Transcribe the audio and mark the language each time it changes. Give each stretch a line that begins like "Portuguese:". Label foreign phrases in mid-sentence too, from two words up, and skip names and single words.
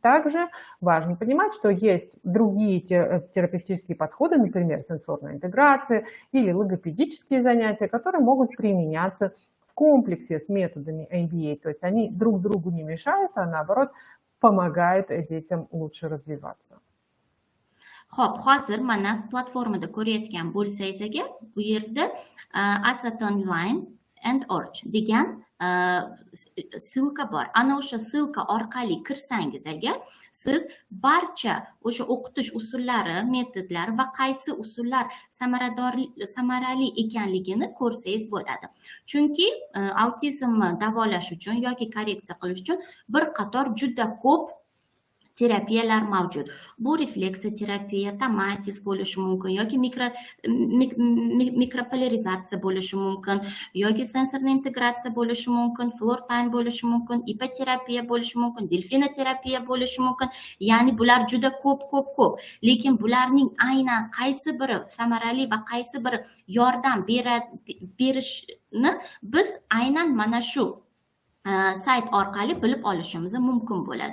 Russian: Также важно понимать, что есть другие терапевтические подходы, например, сенсорная интеграция или логопедические занятия, которые могут применяться в комплексе с методами ABA. То есть они друг другу не мешают, а наоборот помогают детям лучше развиваться.
Uzbek: Xo'p, hozir mana platformada ko'rayotgan bo'lsangiz agar, bu yerda Asset Online and Org degan ссылка bor. Ana o'sha ссылка orqali kirsangiz agar, siz barcha o'sha o'qitish usullari, metodlari va qaysi usullar samarali ekanligini ko'rsangiz bo'ladi. Chunki autizmni davolash uchun yoki korreksiya qilish uchun bir qator juda ko'p terapiyalar mavjud. Bu refleksiya terapiya, tomatis bo'lishi mumkin yoki mikropolarizatsiya bo'lishi mumkin yoki sensorniy integratsiya bo'lishi mumkin, floor-time bo'lishi mumkin, ipoterapiya bo'lishi mumkin, delfinoterapiya bo'lishi mumkin. Ya'ni bular juda ko'p. Lekin bularning aynan qaysi biri samarali va qaysi biri yordam berishni biz aynan mana shu sayt orqali bilib olishimiz mumkin bo'ladi.